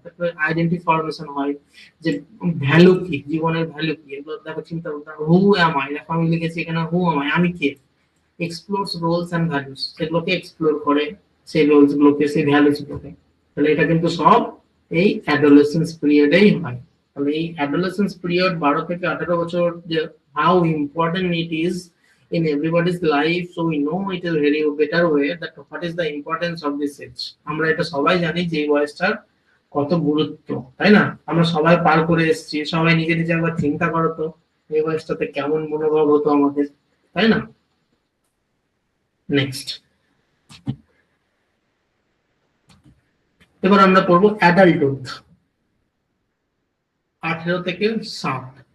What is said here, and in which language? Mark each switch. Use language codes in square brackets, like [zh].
[bn] তারপরে identity formation হয়, যে ভ্যালু কি, জীবনের ভ্যালু কি, এগুলো দেখো চিন্তা ভাবনা। [en] who am I, [bn] দেখো আমি লিখেছি এখানে হু অ্যাম আই, আমি কে। [en] explores roles and values, [bn] সেগুলোকে এক্সপ্লোর করে, সেই রোলস গুলোকে, সেই ভ্যালুস গুলোকে। তাহলে এটা কিন্তু সব এই অ্যাডোলেসেন্স পিরিয়ডেই হয়। তাহলে এই অ্যাডোলেসেন্স পিরিয়ড 12 থেকে 18 বছর, [en] যে how important it is in everybody's life, so we know it is very better way that what is the importance of this age. [bn] আমরা এটা সবাই জানি যে এই বয়সটার কত গুরুত্ব, তাই না? আমরা সবাই পার করে এসেছি, সবাই নিজে নিজে একবার চিন্তা করো তো এই বয়সটাতে কেমন মনোভাব হতো আমাদের, তাই না? নেক্সট, এবার আমরা পড়বো অ্যাডাল্টহুড, 18 থেকে 60।